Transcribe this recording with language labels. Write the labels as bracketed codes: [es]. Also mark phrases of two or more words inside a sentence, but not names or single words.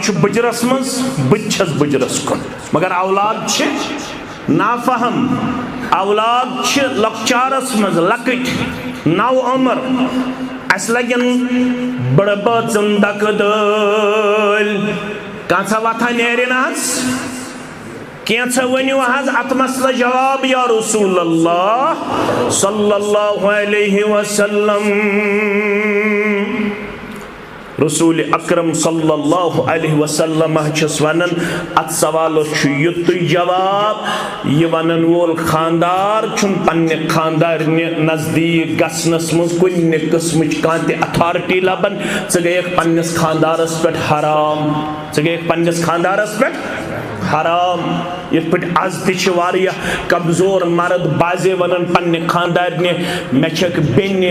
[ks] چھُ بٕجرس منٛز بہٕ تہِ چھَس بٕجرس کُن مگر اولاد چھِ نافہم اولاد چھِ لۄکچارس منٛز لۄکٕٹۍ نو عمر اَسہِ لگن بڑٕ بٲژن دکہٕ دٲلۍ کانٛژھا وتھا نیرِ نہ حظ کینٛژھا ؤنِو حظ اتھ مسلہٕ جواب [ar] یا رسول اللہ صلی اللہ علیہ وسلم [ks] رسول اکرم [ar] صلی اللہ علیہ وسلم [ks] چھس ونان ات سوالس چھُ یُتُے جواب یہ ونن وول خاندار چھُن پننہِ خاندارنہِ نزدیک گژھنس منٛز کُنہِ قٕسمٕچ کانٛہہ تہِ اتھارٹی لبان ژٕ گٔیکھ پننِس خاندارس پٮ۪ٹھ حرام ژٕ گٔیکھ پننِس خاندارس پٮ۪ٹھ حرام یِتھ پٲٹھۍ آز تہِ چھِ واریاہ کمزور مرد بازے ونان پننہِ خاندارنہِ مےٚ چھکھ بیٚنہِ